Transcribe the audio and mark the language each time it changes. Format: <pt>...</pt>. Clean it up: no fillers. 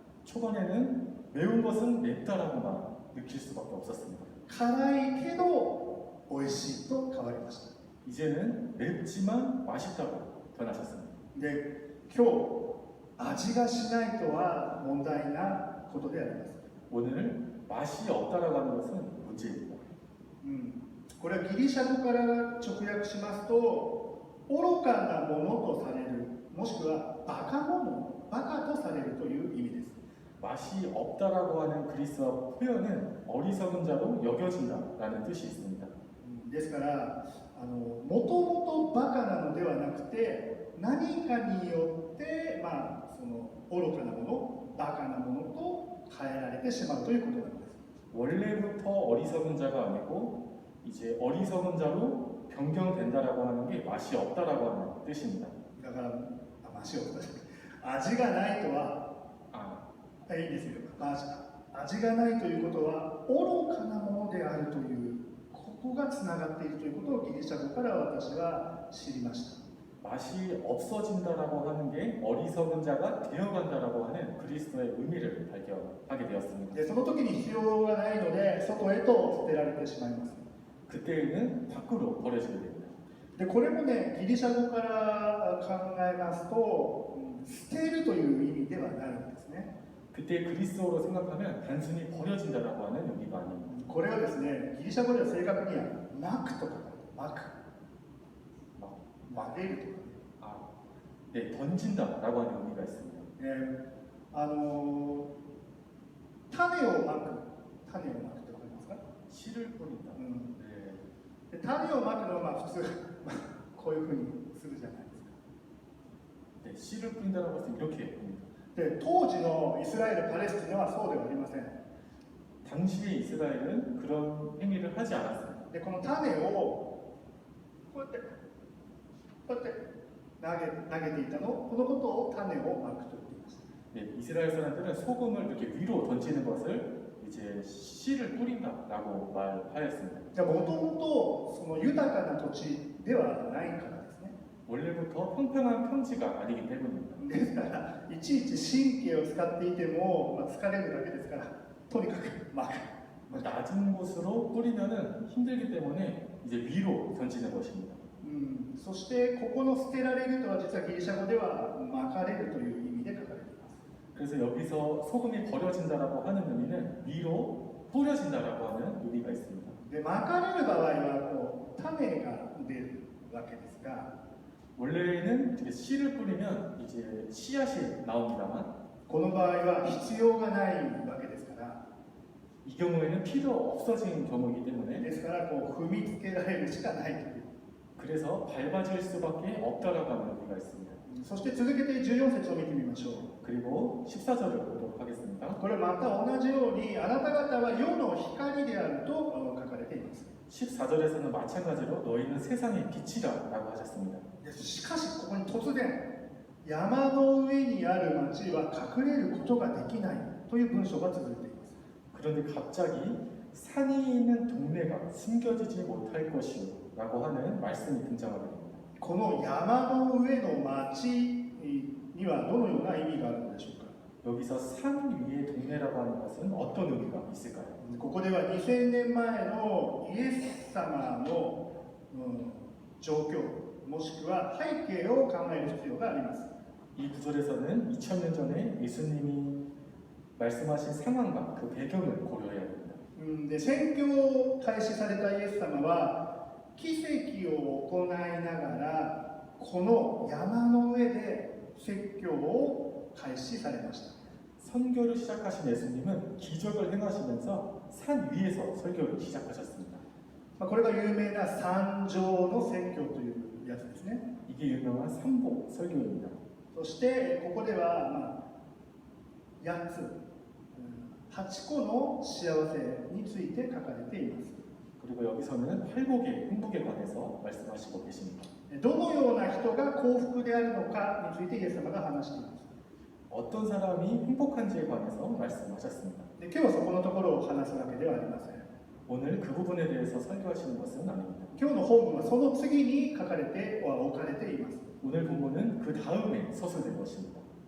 <ko>초반에는 매운 것은 맵다라고만 느낄 수밖에 없었습니다.</ko> <ja>辛いけど美味しいと変わりました。</ja> <ko>이제는 맵지만 맛있다고 변하셨습니다.</ko> <ja>で、今日味がしないとは問題なことであります。</ja> <ko>오늘 맛이 없다라고 하는 것은 문제입니다.</ko> <ja>これはギリシャ語から直訳しますと愚かなものとされる、もしくはバカとされるという意味です。</ja> <ko>맛이 없다라고 하는 그리스어 표현은 어리석은 자로 여겨진다라는 뜻이 있습니다.</ko> <ja>ですからもともとバカなのではなくて何かによって、その愚かなもの、バカなものと変えられてしまうということなんです。</ja> <ko>원래부터 어리석은 자가 아니고 이제 어리석은 자로 변경된다라고 하는 게 맛이 없다라고 하는 뜻입니다.</ko> <ja>だから味がないとは、いいですよ。味がないということは愚かなものであるというここがつながっているということをギリシャ語から私は知りました。</ja> <ko>맛이 없어진다라고 하는 게 어리석은 자가 되어간다라고 하는 그리스도의 의미를 발견하게 되었습니다.</ko> <ja>でその時に必要がないので外へと捨てられてしまいます。</ja> <ko>그때에는 밖으로 버려지게 됩니다.</ko> <ja>でこれもねギリシャ語から考えますと捨てるという意味ではないんですね。</ja> <ko>그때 그리스어로 생각하면 단순히 버려진다라고 하는 의미가 아닙니다.</ko> <ja>これはですねギリシャ語では正確にはまくとかまけるとか、</ja> <ko>네, 던진다라고 하는 의미가 있습니다.</ko> <ja>種をまくってわかりますか？</ja> <ko>씨를 뿌린다. 네.</ko> <ja>で種をまくのは普通こういうふうにするじゃないですか。</ja> <ko>네, 씨를 뿌린다는 것은 이렇게 봅니다.</ko> <ja>で当時のイスラエル・パレスチナはそうではありません。</ja> <ko>당시의 이스라엘은 그런 행위를 하지 않았어요.</ko> <ja>でこの種をこうやって投げていたのこのことを種をまくと言っています。</ja> <ko>네, 이스라엘 사람들은 소금을 이렇게 위로 던지는 것을 이제 씨를 뿌린다라고 말하였습니다.</ko> <ja>じゃあもともとその豊かな土地ではないからですね。</ja> <ko>원래부터 평평한 평지가 아니기 때문입니다.</ko> <ja>ですからいちいち神経を使っていても、疲れるだけですから、とにかくまく。</ja> <ko>낮은 곳으로 뿌리면은 힘들기 때문에 이제 위로 던지는 것입니다.</ko> <ja>そしてここの捨てられるとは実はギリシャ語ではまかれるという意味で書かれています。</ja> <ko>그래서 여기서 소금이 버려진다라고 하는 의미는 위로 뿌려진다라고 하는 의미가 있습니다.</ko> <ja>でまかれる場合はこう種が出るわけですが、</ja> <ko>원래는 이렇게 씨를 뿌리면 이제 씨앗이 나옵니다만</ko> <ja>この場合は必要がないわけですから、</ja> <ko>이 경우에는 필요 없어진 경우이기 때문에</ko> <ja>ですからこう踏みつけられるしかないという。</ja> <ko>그래서 밟아질 수밖에 없다라고 하는 의미가 있습니다.</ko> <ja>そして続けて14節を見てみましょう。</ja> <ko>그리고 14절을 보도록 하겠습니다.</ko> <ja>これまた同じようにあなた方は世の光であると書かれています。</ja> <ko>14절에서는 마찬가지로 너희는 세상의 빛이라라고 하셨습니다.</ko> <ja>しかしここに突然山の上にある町は隠れることができないという文章が続いています。</ja> <ko>그런데 갑자기 산이 있는 동네가 숨겨지지 못할 것이라고 하는 말씀이 등장하게 됩니다.</ko> <ja>この山の上の町にはどのような意味があるのでしょうか。</ja> <ko>여기서 산 위의 동네라고 하는 것은 어떤 의미가 있을까요?</ko> <ja>ここでは2000年前のイエス様の、状況もしくは背景を考える必要があります。</ja> <ko>이 구절에서는 2000년 전에 예수님이 말씀하신 상황과 그 배경을 고려해야 됩니다.</ko> <ja>で宣教を開始されたイエス様は奇跡を行いながらこの山の上で説教を開始されました。</ja> <ko>선교를 시작하신 예수님은 기적을 행하시면서 산 위에서 설교를 시작하셨습니다.</ko> <ja>これが有名な山上の説教というやつですね。</ja> <ko>이게 유명한 삼복 설교입니다.</ko> <ja>そしてここでは、8つ8個の幸せについて書かれています。</ja> <ko>그리고 여기서는 팔복의 행복에 관해서 말씀하시고 계십니다.</ko> <ja>どのような人が幸福であるのかについてイエス様が話しています。</ja> <ko>어떤 사람이 행복한지에 관해서 말씀하셨습니다.</ko> <ja>で今日はそこのところを話すわけではありません。</ja> <ko>오늘 그 부분에 대해서 설교하시는 것은 아닙니다.</ko> <ja>今日の本文はその次に書かれて置かれています。</ja> <ko>오늘 본문은 그 다음에 서술된 것입니다.</ko>